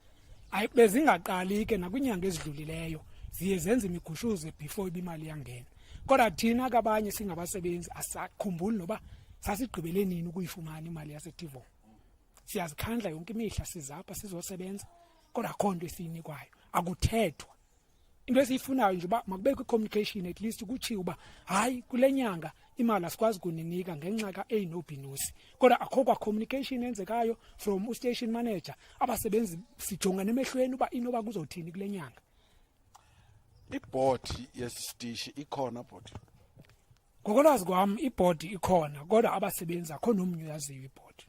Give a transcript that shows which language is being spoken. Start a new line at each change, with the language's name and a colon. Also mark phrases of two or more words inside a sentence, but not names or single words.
Xhosa: Bezingaqali ke nakwinyanga ezidlulileyo ziye zenze imigushuze before ibimali yangena, kodwa thina kabanye singabasebenzi asakhumbuli noba sasigqibele nini ukuyifumana imali yaseTvom. Siyazikhandla yonke imihla sizapha sizosebenza, kodwa akho nto esiyinikwayo, akuthethwa. Into esiyifunayo nje uba makubekho i-communication
English: at least
Xhosa: kutshiwo uba hayi kule nyanga imali asikwazi kuninika ngenxa ka-A no B no C, kodwa akho kwa-communication enzekayo
English: from u-station manager.
Xhosa: Abasebenzi sijonga nemehlweni uba inoba kuzothini kule nyanga. Ibhodi yesitishi ikhona bhodi? Ngokolwazi kwami ibhodi ikhona kodwa abasebenzi akho nomnye uyaziyo ibhodi.